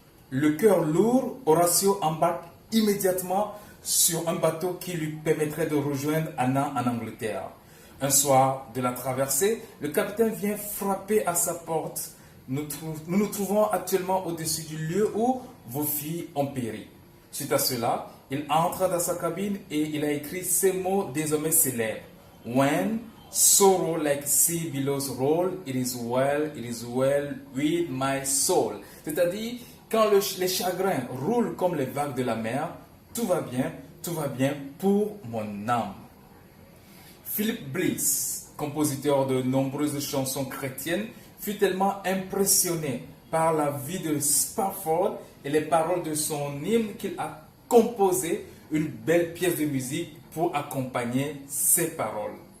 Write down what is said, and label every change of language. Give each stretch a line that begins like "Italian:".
French: Le cœur lourd, Horacio embarque immédiatement sur un bateau qui lui permettrait de rejoindre Anna en Angleterre. Un soir de la traversée, le capitaine vient frapper à sa porte. Nous nous trouvons actuellement au-dessus du lieu où vos filles ont péri. Suite à cela, il entre dans sa cabine et il a écrit ces mots désormais célèbres.
English: When sorrow like sea billows roll, it is well with my soul.
French: C'est-à-dire, quand les chagrins roulent comme les vagues de la mer, tout va bien pour mon âme. Philip Bliss, compositeur de nombreuses chansons chrétiennes, fut tellement impressionné par la vie de Spafford et les paroles de son hymne qu'il a composé une belle pièce de musique pour accompagner ses paroles.